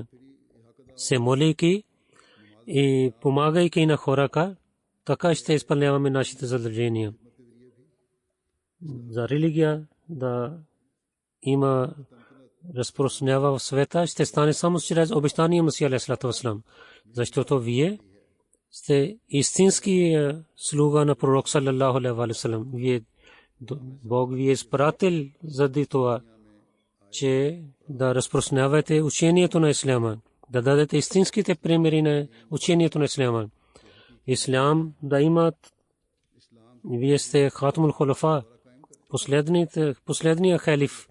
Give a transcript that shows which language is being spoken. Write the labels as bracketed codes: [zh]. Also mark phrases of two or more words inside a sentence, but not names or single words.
[bg] Се молейки и помагайки на хората, така ще изпълняваме нашите задължения. За религия да има разпространява в света, ще стане само чрез обещания Масия [ar] عليه الصلاة والسلام. [bg] Защото вие сте истински слуга на пророк [ar] صلى الله عليه وسلم. [bg] Бог ви е изпратил заради това, че да разпространявате учението на исляма, да дадете истинските примери на учението на исляма. Ислам да имат, вие сте [ar] ختم الخلفاء, [bg] последния халиф.